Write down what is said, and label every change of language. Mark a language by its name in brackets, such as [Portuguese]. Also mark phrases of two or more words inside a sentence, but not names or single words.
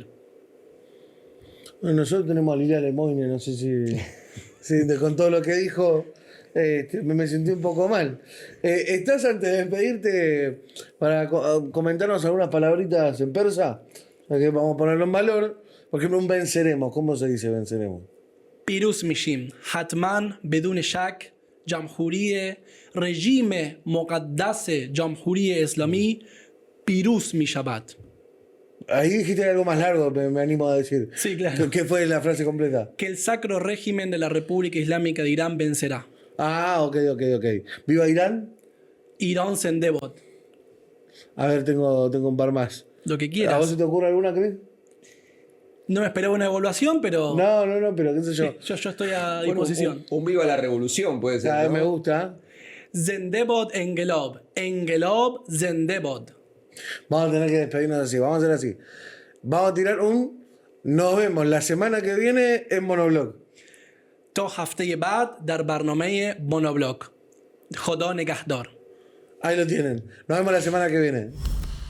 [Spanish] Bueno, nosotros tenemos a Lilia Lemoyne, no sé si con todo lo que dijo me sentí un poco mal. ¿Estás antes de despedirte para comentarnos algunas palabritas en persa? Que vamos a ponerlo en valor. Por ejemplo, un venceremos. ¿Cómo se dice venceremos? [Persian] پیروز می‌شیم، حتماً، بدون شک، جمهوری، رژیم مقدس، جمهوری اسلامی، پیروز می‌شود. [Spanish] Ahí dijiste algo más largo, me animo a decir. Sí, claro. ¿Qué fue la frase completa? Que el sacro régimen de la República Islámica de Irán vencerá. Ah, ok. ¿Viva Irán? [Persian] ایران زنده باد. [Spanish] A ver, tengo un par más. Lo que quieras. ¿A vos se te ocurre alguna, Cris? No me esperaba una evaluación, pero... No, pero qué sé yo. Yo estoy a disposición. Un viva la revolución puede ser, ¿no? Me gusta. [Persian] زنده باد انقلاب. انقلاب زنده باد. [Spanish] Vamos a tener que despedirnos así. Vamos a hacer así. Vamos a tirar un... Nos vemos la semana que viene en Monoblog. [Persian] تو هفته‌ی بعد در برنامه‌ی Monoblog. خدا نگهدار. [Spanish] Ahí lo tienen. Nos vemos la semana que viene.